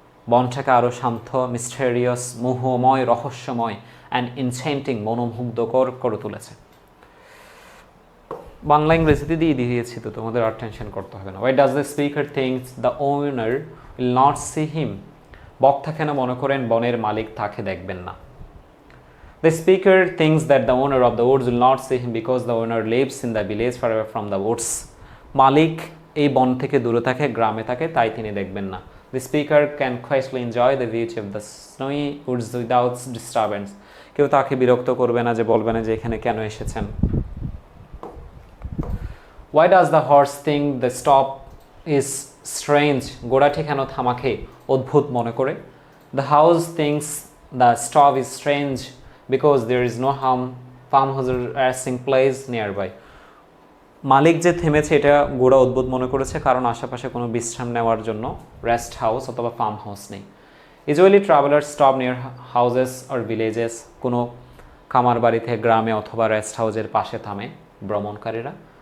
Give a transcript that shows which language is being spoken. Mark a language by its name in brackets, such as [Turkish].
[Bangla] বনটাকে আরও শান্ত, মিস্টেরিয়াস, মোহময়, রহস্যময় and enchanting, মনোমুগ্ধকর করে তুলেছে। বাংলা ইংরেজিতে দিয়ে দিয়েছি, তো তোমাদের আর টেনশন করতে হবে না। [English] Why does the speaker thinks the owner will not see him? [Bangla] বক্তা কেন মনে করেন বনের মালিক তাকে দেখবেন না? [English] The speaker thinks that the owner of the woods will not see him because the owner lives in the village far away from the woods. [Bangla] মালিক এই বন থেকে দূরে থাকে, গ্রামে থাকে, তাই তিনি দেখবেন না। [English] The speaker can quietly enjoy the beauty of the snowy woods without disturbance. [Bangla] কেউ তাকে বিরক্ত করবে না, যে বলবে না যে এখানে কেন এসেছেন। [English] Why does the horse think the stop is strange? [Bangla] ঘোড়াটি কেন থামাকে অদ্ভুত মনে করে? [English] The house thinks the stop is strange because there is no farmhouse or resting place nearby. [Bangla] মালিক যে থেমেছে এটা গোড়া অদ্ভুত মনে করেছে, কারণ আশেপাশে কোনো বিশ্রাম নেওয়ার জন্য রেস্ট হাউস অথবা ফার্ম হাউস নেই। [English] Usually travellers stop near houses or villages. [Bangla] কোনো খামার বাড়িতে, গ্রামে অথবা রেস্ট হাউসের পাশে থামে ভ্রমণকারীরা।